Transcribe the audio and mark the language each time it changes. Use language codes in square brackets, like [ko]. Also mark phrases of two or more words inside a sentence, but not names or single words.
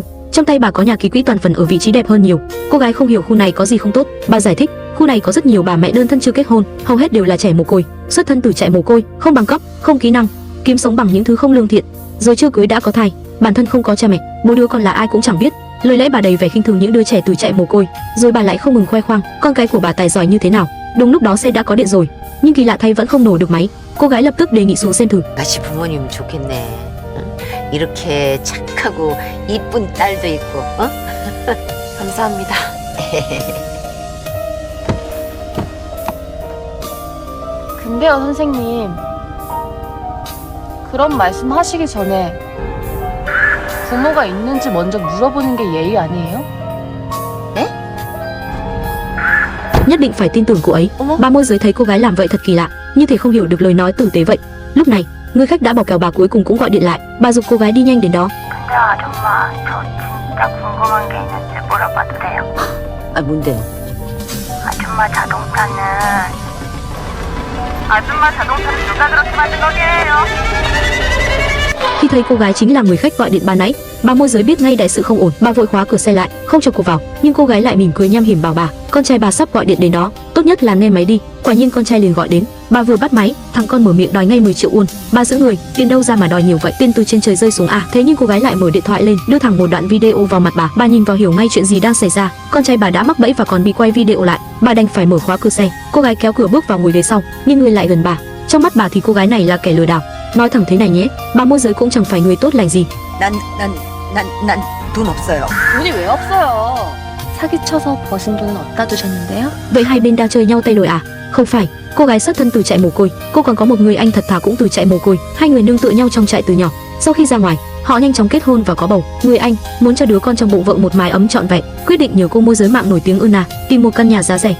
[vi] Trong tay bà có nhà ký quỹ toàn phần ở vị trí đẹp hơn nhiều. Cô gái không hiểu khu này có gì không tốt, bà giải thích, khu này có rất nhiều bà mẹ đơn thân chưa kết hôn, hầu hết đều là trẻ mồ côi, xuất thân từ trại mồ côi, không bằng cấp, không kỹ năng, kiếm sống bằng những thứ không lương thiện, rồi chưa cưới đã có thai, bản thân không có cha mẹ, bố đứa con là ai cũng chẳng biết. Lời lẽ bà đầy vẻ khinh thường những đứa trẻ từ trại mồ côi, rồi bà lại không ngừng khoe khoang con cái của bà tài giỏi như thế nào. Đúng lúc đó xe đã có điện rồi, nhưng kỳ lạ thay vẫn không nổ được máy. Cô gái lập tức đề nghị xuống xem thử. [ko] 같이 부모님 좋겠네. 이렇게 착하고 이쁜 딸도 있고. 감사합니다. 근데요, 선생님. 그런 말씀 하시기 전에 부모가 있는지 먼저 물어보는 게 예의 아니에요? [vi] Nhất định phải tin tưởng cô ấy. Bà môi giới thấy cô gái làm vậy thật kỳ lạ, như thể không hiểu được lời nói tử tế vậy. Lúc này, người khách đã bỏ kèo bà cuối cùng cũng gọi điện lại. Bà giục cô gái đi nhanh đến đó. [ko] 근데 아줌마, 저 진짜 궁금한 게 있는데 물어봐도 돼요? 아 뭔데? 아줌마 자동차는 누가 그렇게 만든 거게요? [vi] Khi thấy cô gái chính là người khách gọi điện ban nãy, bà môi giới biết ngay đại sự không ổn, bà vội khóa cửa xe lại, không cho cô vào. Nhưng cô gái lại mỉm cười nham hiểm bảo bà, con trai bà sắp gọi điện đến đó, tốt nhất là nghe máy đi. Quả nhiên con trai liền gọi đến. Bà vừa bắt máy, thằng con mở miệng đòi ngay 10 triệu won. Bà giữ người, tiền đâu ra mà đòi nhiều vậy, tiền từ trên trời rơi xuống à? Thế nhưng cô gái lại mở điện thoại lên, đưa thẳng một đoạn video vào mặt bà. Bà nhìn vào hiểu ngay chuyện gì đang xảy ra, con trai bà đã mắc bẫy và còn bị quay video lại. Bà đành phải mở khóa cửa xe. Cô gái kéo cửa bước vào ngồi ghế sau, nhưng người lại gần bà. Trong mắt bà thì cô gái này là kẻ lừa đảo. Nói thẳng thế này nhé, bà môi giới cũng chẳng phải người tốt lành gì. [ko] 난 돈 없어요. 돈이 왜 없어요? 사기쳐서 버신 돈은 어디다 두셨는데요? [vi] Vậy hai bên đang chơi nhau tay lồi à? Không phải, cô gái xuất thân từ trại mồ côi, cô còn có một người anh thật thà cũng từ trại mồ côi. Hai người nương tựa nhau trong trại từ nhỏ. Sau khi ra ngoài, họ nhanh chóng kết hôn và có bầu. Người anh muốn cho đứa con trong bụng vợ một mái ấm trọn vẹn, quyết định nhờ cô môi giới mạng nổi tiếng Euna tìm một căn nhà giá rẻ.